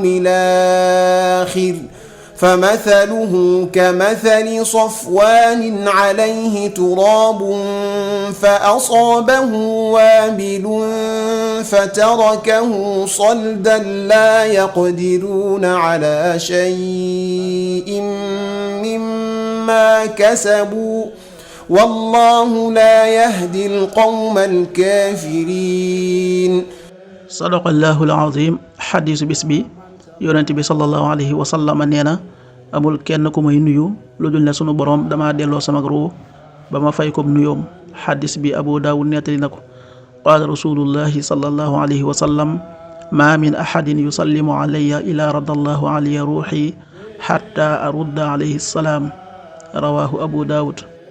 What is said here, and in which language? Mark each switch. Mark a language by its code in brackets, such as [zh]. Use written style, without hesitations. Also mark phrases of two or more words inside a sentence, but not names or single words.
[ar] الآخر فمثله كمثل صفوان عليه تراب فأصابه وابل فتركه صلدا لا يقدرون على شيء مما كسبوا والله لا يهدي القوم الكافرين صدق الله العظيم [wo] حديث بسبي yonent bi [ar] صلى الله عليه وسلم [wo] nee na amul kenn ku may nuyu lu dul ne sunu borom dama delloo sama ruu ba ma fay ko nuyoom xadis bi Abu Daawud nettali na ko [ar] قال رسول الله صلى الله عليه وسلم ما من أحد يسلم علي إلا رد الله علي روحي حتى أرد عليه السلام رواه أبو داود.